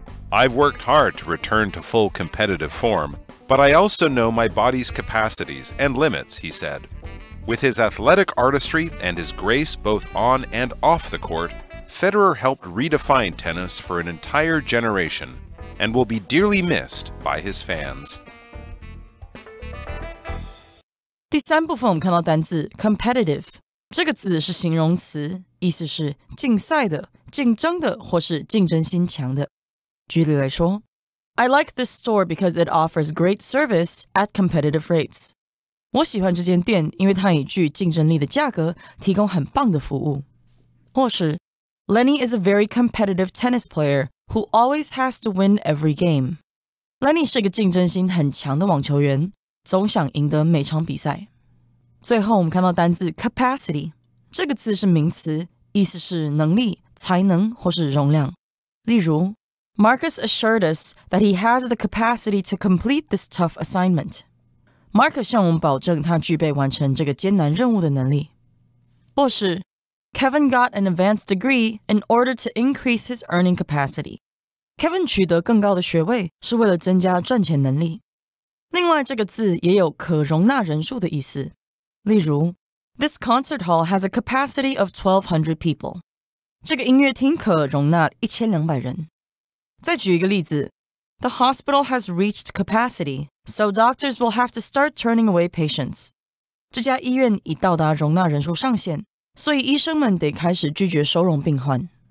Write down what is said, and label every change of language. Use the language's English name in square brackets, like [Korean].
[English] I've worked hard to return to full competitive form, but I also know my body's capacities and limits, he said. With his athletic artistry and his grace both on and off the court, Federer helped redefine tennis for an entire generation and will be dearly missed by his fans. [Chinese] 第3部分我们看到单字 competitive 这个字是形容词，意思是竞赛的、竞争的或是竞争心强的。举例来说 [English] I like this store because it offers great service at competitive rates. [Chinese] 我喜欢这间店，因为它以具竞争力的价格提供很棒的服务。或是 [English] Lenny is a very competitive tennis player who always has to win every game. [Chinese] Lenny 是个竞争心很强的网球员，总想赢得每场比赛。最后我们看到单字 capacity， 这个字是名词，意思是能力、才能或是容量。例如 [English] Marcus assured us that he has the capacity to complete this tough assignment. [Chinese] Marcus 向我们保证他具备完成这个艰难任务的能力。或是 [English] Kevin got an advanced degree in order to increase his earning capacity. [Chinese] Kevin 取得更高的学位是为了增加赚钱能力。另外这个字也有可容纳人数的意思。例如 [English] This concert hall has a capacity of 1,200 people. [Chinese] 这个音乐厅可容纳1200人。再举一个例子 [English] The hospital has reached capacity, so doctors will have to start turning away patients. [Chinese] 这家医院已到达容纳人数上限，所以医生们得开始拒绝收容病患。